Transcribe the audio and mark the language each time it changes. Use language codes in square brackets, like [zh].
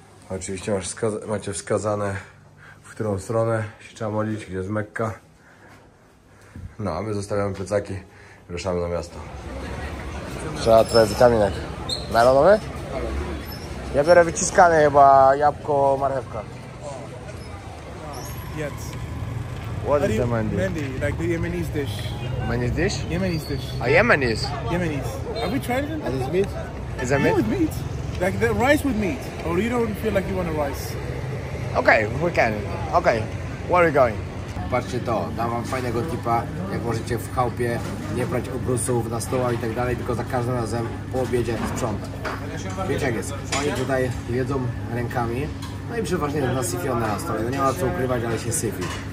[pl] Oczywiście macie wskazane, w którą stronę się trzeba modlić, gdzie jest Mekka. No a my zostawiamy plecaki i ruszamy na miasto. Trzeba trochę witaminek. Melonowy? Ja biorę wyciskane chyba jabłko, marchewka. [en] Yes. What is the Mandi? Mandi, like the Yemenis dish. Yemenis dish? Yemenis dish. A Yemenis? Yemenis. Have we tried it? Is meat? Is that No, meat? with meat. Like the rice with meat. Or you don't feel like you want a rice? Okay, we can. Okay, where are we going? [pl] Patrzcie to, dam wam fajnego tipa, jak możecie w chałupie nie brać obrusów na stołach i tak dalej, tylko za każdym razem po obiedzie sprzątać. Wiecie jak jest, oni tutaj jedzą rękami, no i przeważnie nasyfione na stole, no nie ma co ukrywać, ale się syfi.